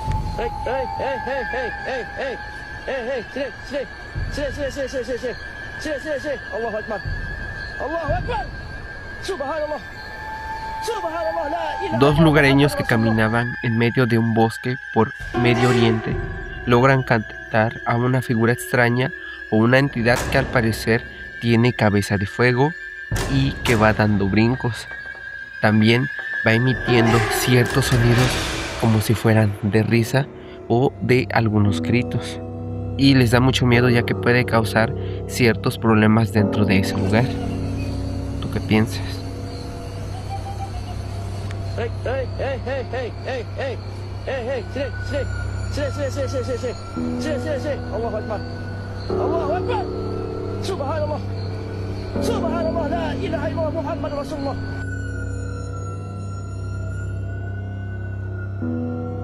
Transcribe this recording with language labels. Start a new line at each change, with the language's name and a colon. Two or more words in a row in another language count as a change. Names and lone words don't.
Spanish: Hey, hey, hey, hey, hey, hey, hey, hey, hey, silencio, silencio, silencio, silencio, silencio, silencio, silencio,
Arabic: الله أكبر، الله أكبر، سبحان الله، سبحان الله، لا إله
Spanish: Dos
Arabic: illallah,
Spanish: lugareños
Arabic: Muhammad
Spanish: que
Arabic: Rasulullah.
Spanish: caminaban en medio de un bosque por Medio Oriente logran captar a una figura extraña o una entidad que al parecer tiene cabeza de fuego y que va dando brincos. También va emitiendo ciertos sonidos como si fueran de risa o de algunos gritos. Y les da mucho miedo ya que puede causar ciertos problemas dentro de ese lugar. ¿Tú qué piensas? Hey, hey, hey, hey, hey, hey, hey, hey, hey, silencio, silencio, silencio, silencio, silencio, silencio, silencio,
Arabic: الله أكبر، الله أكبر، سبحان الله، سبحان الله، لا إله إلا الله، محمد رسول الله.